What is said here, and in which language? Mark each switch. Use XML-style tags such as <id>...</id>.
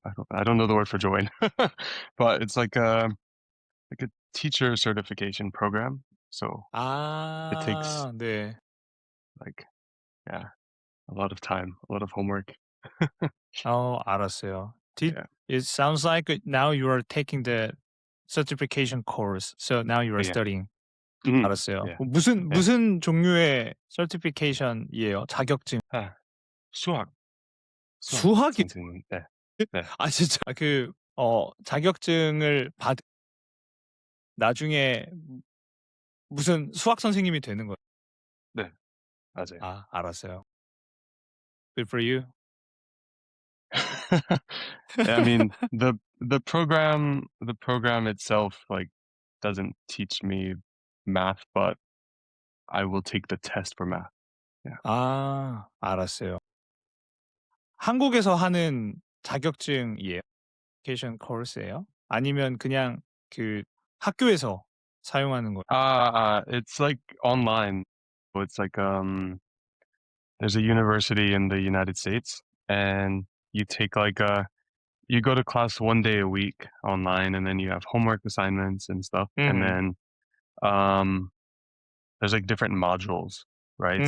<en>I don't know the word for join, but it's like a teacher certification program. So it takes</en> <ko>네.</ko> <en>like yeah a lot of time, a lot of homework.</en> <ko>알았어요.</ko> <en>Yeah, It sounds like now you are taking the certification course. So now you are yeah, studying.</en> <ko>알았어요.</ko> <en>yeah, yeah.</en> <ko>무슨 종류의 certification이에요? 자격증. 아, 수학 수학이 선생님. 네, 네, 진짜 자격증을 나중에 무슨 수학 선생님이 되는 거예요. 네, 맞아요. 알았어요.</ko> <en>Good for you. I mean the program itself like doesn't teach me math, but I will take the test for math. Yeah.</en> <ko>알았어요. 한국에서 하는 자격증이에요?</ko> <en>education course</en> <ko>예요? 아니면 그냥 그 학교에서 사용하는 거예요?</ko> <en>It's like online. So it's like there's a university in the United States, and you take you go to class 1 day a week online, and then you have homework assignments and stuff, and 음. then there's like different modules, right?</en>